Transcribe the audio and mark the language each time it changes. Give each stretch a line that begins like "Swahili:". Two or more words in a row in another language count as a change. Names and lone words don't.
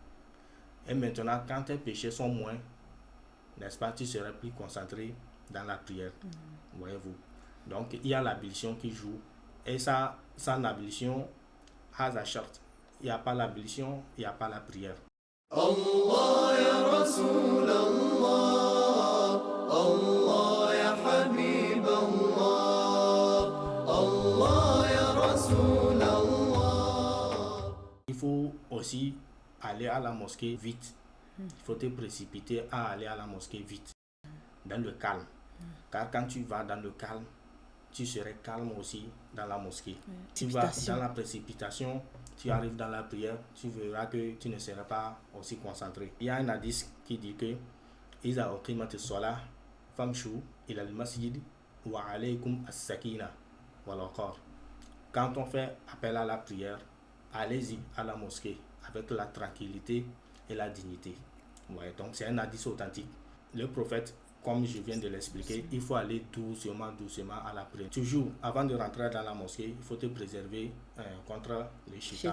French: Et maintenant, quand tes péchés sont moins, n'est-ce pas, tu seras plus concentré dans la prière. Voyez-vous. Donc, il y a l'ablution qui joue. Et ça, sans l'ablution,
Arabic: هذا شرط.
French: Il n'y a pas l'ablution, il n'y a pas la prière.
Arabic: الله يا رسول الله، الله يا حبيب الله، الله يا رسول الله.
French: Il faut aussi aller à la mosquée vite. Il faut te précipiter à aller à la mosquée vite, dans le calme. Car quand tu vas dans le calme, tu serais calme aussi dans la mosquée. Tu vas dans la précipitation, tu arrives dans la prière, tu verras que tu ne seras pas aussi concentré. Il y a un hadith qui dit que
Arabic: إذا أقيمت الصلاة فامشوا إلى المسجد وعليكم السكينة والوقار.
French: Quand on fait appel à la prière, allez-y à la mosquée avec la tranquillité et la dignité. Ouais, donc c'est un hadith authentique. Le prophète, comme je viens de l'expliquer, il faut aller doucement à la prière. Toujours, avant de rentrer dans la mosquée, il faut te préserver contre les shaitan.